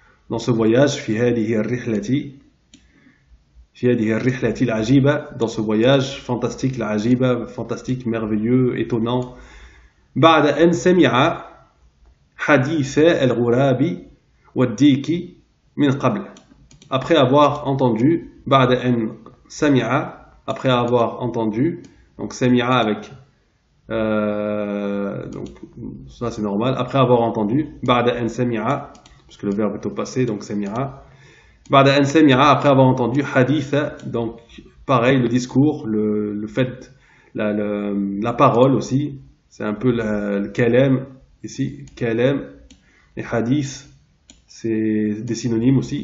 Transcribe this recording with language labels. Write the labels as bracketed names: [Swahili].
[French] Dans ce voyage, [Arabic] في هذه الرحلة العجيبة, [French] dans ce voyage fantastique, العجيبة, fantastique, merveilleux, étonnant. [Arabic] بعد أن سمع حديث الغراب والديك من قبل. [French] Après avoir entendu, [Arabic] بعد أن سمع, [French] après avoir entendu, donc سمع avec donc ça c'est normal. Après avoir entendu, [Arabic] ba'da an sami'a, [French] parce que le verbe est au passé, donc sami'a. [Arabic] Ba'da an sami'a, [French] après avoir entendu, haditha, donc pareil, le discours, le fait, la parole aussi, c'est un peu le kalam ici, kalam et hadith, c'est des synonymes aussi.